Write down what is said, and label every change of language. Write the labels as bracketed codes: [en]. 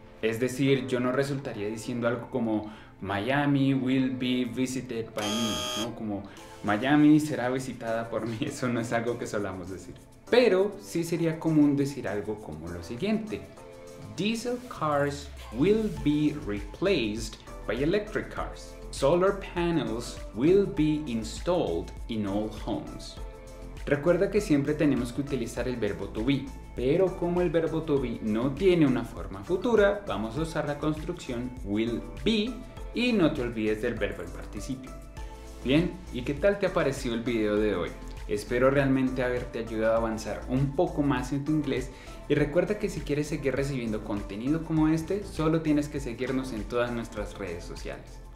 [es] Es decir, yo no resultaría diciendo algo como [en] Miami will be visited by me, [es] ¿no? Como Miami será visitada por mí, eso no es algo que solamos decir. Pero sí sería común decir algo como lo siguiente: [en] Diesel cars will be replaced by electric cars. Solar panels will be installed in all homes. [es] Recuerda que siempre tenemos que utilizar el verbo to be, pero como el verbo to be no tiene una forma futura, vamos a usar la construcción will be y no te olvides del verbo en participio. Bien, ¿y qué tal te ha parecido el video de hoy? Espero realmente haberte ayudado a avanzar un poco más en tu inglés y recuerda que si quieres seguir recibiendo contenido como este, solo tienes que seguirnos en todas nuestras redes sociales.